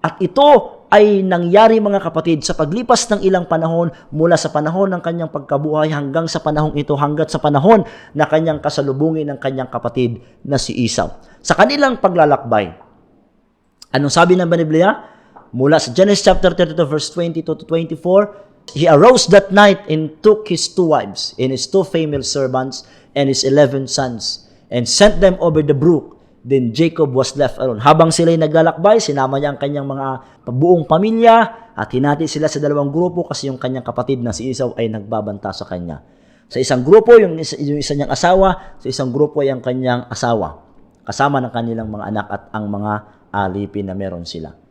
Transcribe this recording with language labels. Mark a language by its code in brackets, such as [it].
[tl] At ito ay nangyari, mga kapatid, sa paglipas ng ilang panahon, mula sa panahon ng kanyang pagkabuhay hanggang sa panahong ito, hanggat sa panahon na kanyang kasalubungin ng kanyang kapatid na si Esau. Sa kanilang paglalakbay, anong sabi ng Biblia? Mula sa [en] Genesis chapter 32 verse 22 to 24, "He arose that night and took his 2 wives and his 2 female servants and his 11 sons and sent them over the brook. Then Jacob was left alone." [tl] Habang sila'y naglalakbay, sinama niya ang kanyang mga buong pamilya at hinati sila sa 2 grupo kasi yung kanyang kapatid na si Esau ay nagbabanta sa kanya. Sa isang grupo, yung isa niyang asawa, sa isang grupo ay ang kanyang asawa, kasama ng kanilang mga anak at ang mga alipin na meron sila.